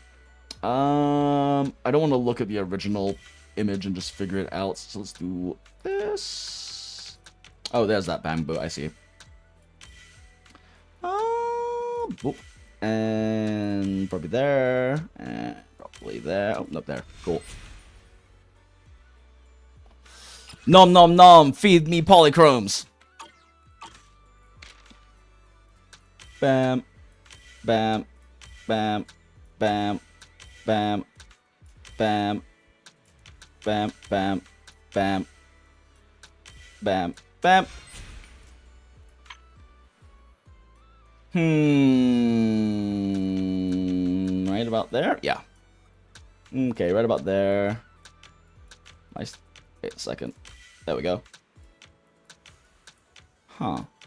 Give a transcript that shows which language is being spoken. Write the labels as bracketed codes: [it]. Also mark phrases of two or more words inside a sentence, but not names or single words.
[en] I don't want to look at the original image and just figure it out. So let's do this. Oh, there's that bamboo. I see. Boop. And probably there. And probably there. Oh, nope, there. Cool. Nom nom nom. Feed me polychromes. Bam. Bam. Bam. Bam. Bam. Bam. Bam. Bam. Bam. Bam. Bam. Right about there? Yeah. Okay, right about there. Nice. Wait a second. There we go. Huh.